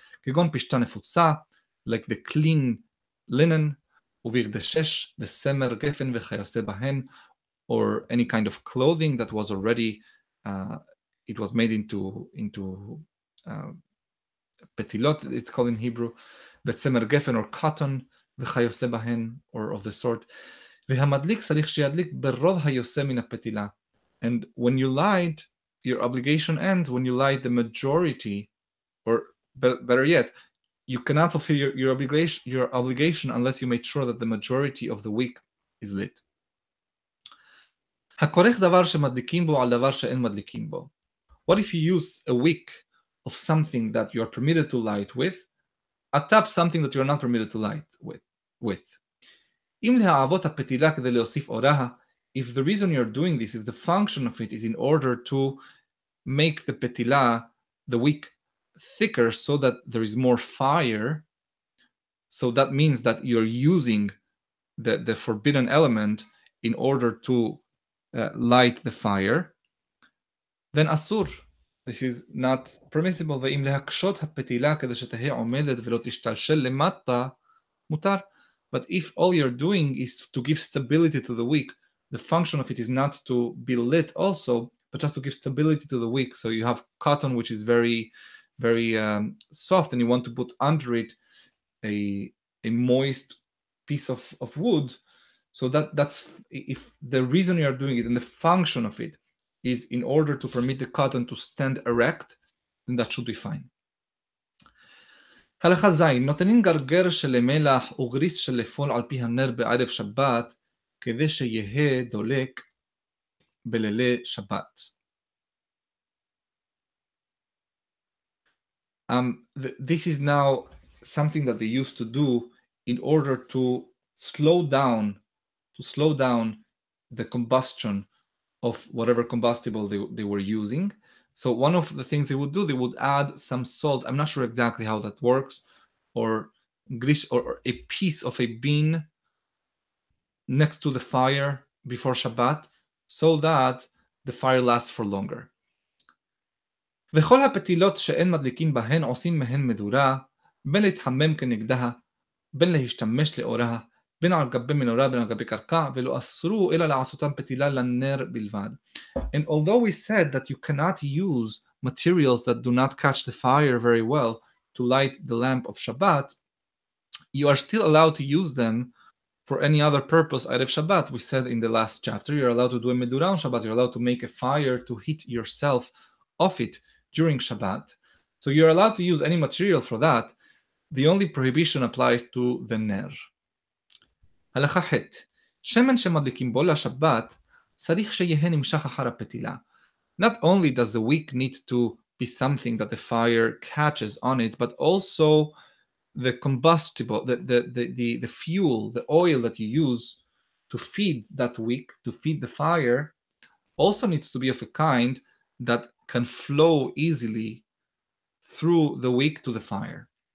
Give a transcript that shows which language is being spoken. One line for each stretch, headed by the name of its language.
Hebrew: כגון פשתה נפוצה,
English: like the clean linen,
Hebrew: ובגדשש וסמר גפן וכיוצא בהן,
English: or any kind of clothing that was already it was made into petilot, it's called in Hebrew,
Hebrew: וצמר גפן
English: or cotton,
Hebrew: וכיוצא בהן,
English: or of the sort.
Hebrew: והמדליק צריך שידליק ברוב היוצא מן הפתילה.
English: And when you light, your obligation ends when you light the majority, or better yet, you cannot fulfill your obligation unless you make sure that the majority of the wick is lit.
Hebrew: הכורך דבר שמדליקים בו על דבר שאין מדליקים בו.
English: What if you use a wick of something that you are permitted to light with, atop something that you are not permitted to light with?
Hebrew: אם להעבות הפתילה כדי להוסיף אורה,
English: if the reason you're doing this, if the function of it is in order to make the petila, the wick, thicker so that there is more fire, so that means that you're using the forbidden element in order to light the fire, then asur, This is not permissible.
Hebrew: ואם להקשות הפתילה כדי שתהא עומדת ולא תשתלשל למטה, מותר.
English: But if all you're doing is to give stability to the wick, the function of it is not to be lit also, but just to give stability to the wick. So you have cotton, which is very, very soft, and you want to put under it a moist piece of wood. So that's if the reason you are doing it and the function of it is in order to permit the cotton to stand erect, then that should be fine.
Hebrew: הלכה ז' נותנים גרגר של מלח וגריס של לפעול על פי הנר בערב שבת כדי שיהא דולק בלילי שבת.
English: This is now something that they used to do in order to slow down the combustion of whatever combustible they were using. So one of the things they would do, they would add some salt. I'm not sure exactly how that works, or grish, or a piece of a bean next to the fire before Shabbat, so that the fire lasts for longer.
Hebrew: וכל הפתילות שאין מדליקים בהן עושים מהן מדורה, בין להתחמם כנגדה, בין להשתמש לאורה, בין על גבי מנורה, בין על גבי קרקע, ולא אסרו אלא לעשותם פתילה לנר בלבד.
English: And although we said that you cannot use materials that do not catch the fire very well to light the lamp of Shabbat, you are still allowed to use them for any other purpose Erev Shabbat. We said in the last chapter, you're allowed to do a medura on Shabbat, you're allowed to make a fire to heat yourself off it during Shabbat. So you're allowed to use any material for that. The only prohibition applies to the ner.
Hebrew: הלכה ח' שמן שמדליקים בו לשבת צריך שיהיה נמשך אחר הפתילה.
English: Not only does the wick need to be something that the fire catches on it, but also the combustible, the fuel, the oil that you use to feed that wick, to feed the fire, also needs to be of a kind that can flow easily through the wick to the fire.